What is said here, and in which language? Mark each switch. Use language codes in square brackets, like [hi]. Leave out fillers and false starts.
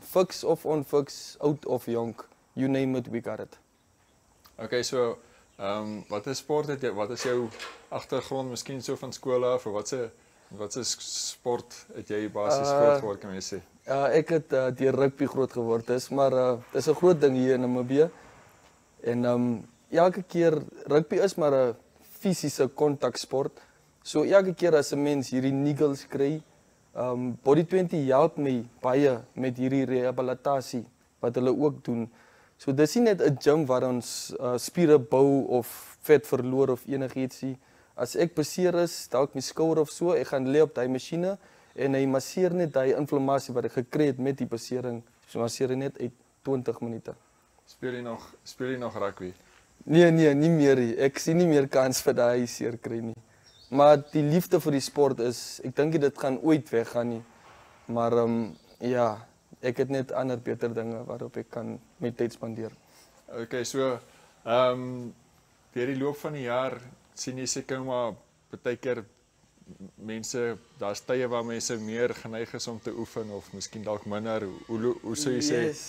[af] Fiks of onfiks, oud of jonk, [en] you name it, we got it. [af] Okay, so wat is sport het jy? Wat is jou agtergrond miskien so van skool af of wat se sport het jy basies groot geword kan jy sê? Ek het deur rugby groot geword maar dis 'n groot ding hier in Namibië. En elke keer rugby is maar 'n fisiese kontaksport. So elke keer as 'n mens hierdie niggles kry, Body 20 help my baie met hierdie rehabilitasie wat hulle ook doen. So dis nie net 'n gym waar ons spiere bou of vet verloor of enigiets nie. As ek beseer is, dalk my skouer of so, ek gaan lê op daai masjiene en hy masseer net daai inflammasie wat ek gekry het met die besering. So masseer net uit 20 minute. Speel jy nog rugby? Nee, nie meer nie. Ek sien nie meer kans vir daai seer kry nie. Maar die liefde vir die sport is, ek dink dit gaan ooit weggaan nie. Maar ja, ek het net ander beter dinge waarop ek kan my tyd spandeer. Okay, so deur die loop van die jaar sien jy seker maar baie keer mense, daar's tye waar mense meer geneig is om te oefen of miskien dalk minder. Hoe sou jy sê?